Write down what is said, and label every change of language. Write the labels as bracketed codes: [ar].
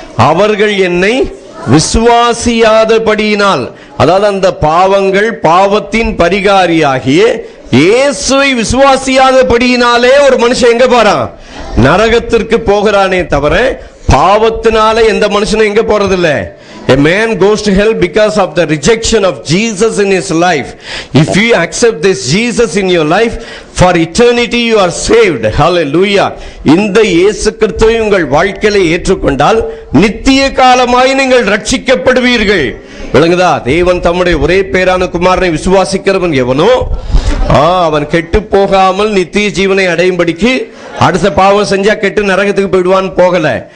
[ta] அவர்கள் என்னை விசுவாசியாதபடியினால், அதாவது அந்த பாவங்கள், பாவத்தின் பரிகாரியாகிய இயேசுவை விசுவாசியாதபடியினாலே ஒரு மனுஷன் எங்க போறான்? நரகத்திற்கு போகிறானே தவிர பாவத்தினால எந்த மனுஷனும் எங்க போறதில்ல. [en] A man goes to hell because of the rejection of Jesus in his life. If you accept this Jesus in your life, for eternity you are saved. Hallelujah. [ta] இந்த இயேசு கிறிஸ்துவை உங்கள் வாழ்க்கையில ஏற்றுக்கொண்டால் நித்திய காலமாய் நீங்கள் ரட்சிக்கப்படுவீர்கள். விளங்குதா? தேவன் தம்முடைய ஒரே பேரான குமாரனை விசுவாசிக்கிறவன் எவனோ அவன் கெட்டு போகாமல் நித்திய ஜீவனை அடையும்படிக்கு, அடுத்த பாவம் செஞ்சா கெட்டு நரகத்துக்கு போயிடுவான் போகல.